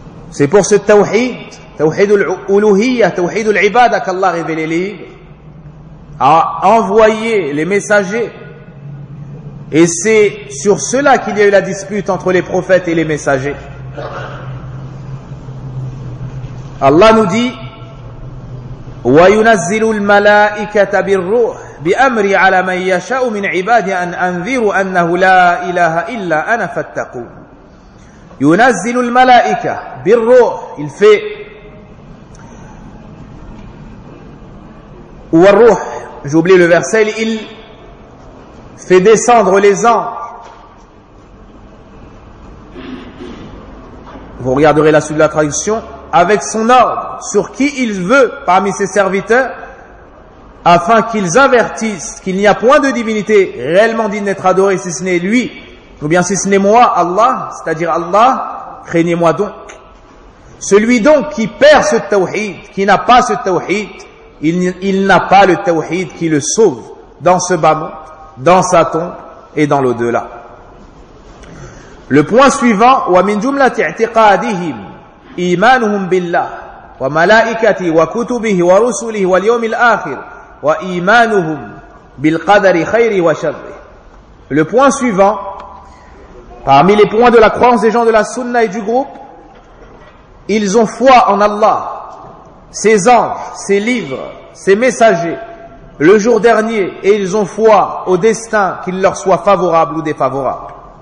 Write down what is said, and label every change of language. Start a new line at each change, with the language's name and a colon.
French: C'est pour ce tawhid, Tawhid al-uluhiyya, Tawhid al-ibada qu'Allah a révélé les livres, a envoyé les messagers. Et c'est sur cela qu'il y a eu la dispute entre les prophètes et les messagers.
Arabic: Allah nous dit, وَيُنَزِّلُ الْمَلَائِكَةَ بِالْرُّوحِ بِأَمْرِ عَلَى مَنْ يَشَاءُ مِنْ عِبَادِ أَنْ أَنْذِرُ أَنَّهُ لَا إِلَهَ إِلَّا أَنَا فَاتَّقُونَ يُنَزِّلُ الْمَلَائِكَةَ بِالْرُّوحِ
French: Il fait Ou Ar-Ruh, j'ai oublié le verset, il fait descendre les anges. Vous regarderez la suite de la traduction. Avec son ordre, sur qui il veut parmi ses serviteurs, afin qu'ils avertissent qu'il n'y a point de divinité réellement digne d'être adorée si ce n'est lui, ou bien si ce n'est moi, Allah, c'est-à-dire Allah, craignez-moi donc. Celui donc qui perd ce tawhid, qui n'a pas ce tawhid, il n'a pas le tawhid qui le sauve dans ce bas monde, dans sa tombe, et dans l'au-delà. Le point suivant,
Arabic: وَمِنْ جُمْلَةِ اعْتِقَادِهِمْ إِيمَانُهُمْ بِاللَّهِ وَمَلَائِكَتِهِ وَكُتُبِهِ وَرُسُلِهِ وَالْيَوْمِ الْآخِرِ وَإِيمَانُهُمْ بِالْقَدَرِ خَيْرِهِ وَشَرِّهِ.
French: Le point suivant, parmi les points de la croyance des gens de la Sunna et du groupe, ils ont foi en Allah, ses anges, ses livres, ses messagers, le jour dernier, et ils ont foi au destin qu'il leur soit favorable ou défavorable.